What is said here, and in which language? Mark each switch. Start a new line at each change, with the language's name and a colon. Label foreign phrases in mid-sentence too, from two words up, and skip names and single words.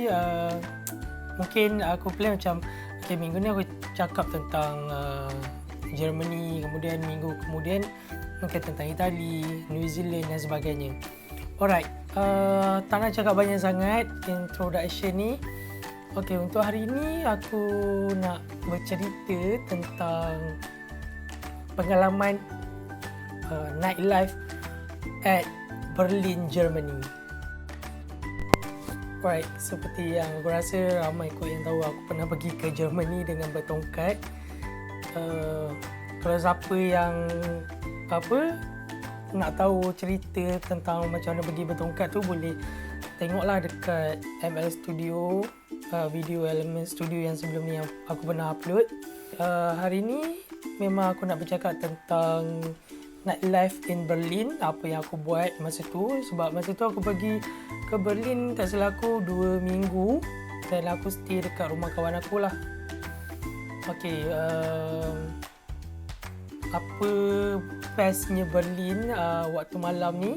Malay: Mungkin aku plan macam minggu ni aku cakap tentang Germany, kemudian minggu kemudian mungkin tentang Itali, New Zealand dan sebagainya. Alright, tak nak cakap banyak sangat introduction ni. Okay, untuk hari ni aku nak bercerita tentang pengalaman
English: nightlife at Berlin, Germany.
Malay: Right, seperti yang aku rasa ramai kot yang tahu, aku pernah pergi ke Germany dengan bertongkat. Kalau siapa yang nak tahu cerita tentang macam mana pergi bertongkat tu, boleh tengoklah dekat ML Studio, video Element Studio yang sebelum ni yang aku pernah upload. Hari ni memang aku nak bercakap tentang
English: nightlife in Berlin,
Malay: apa yang aku buat masa tu. Sebab masa tu aku pergi ke Berlin tak salah aku 2 minggu dan aku stay dekat rumah kawan aku lah. Okay, apa bestnya Berlin waktu malam ni?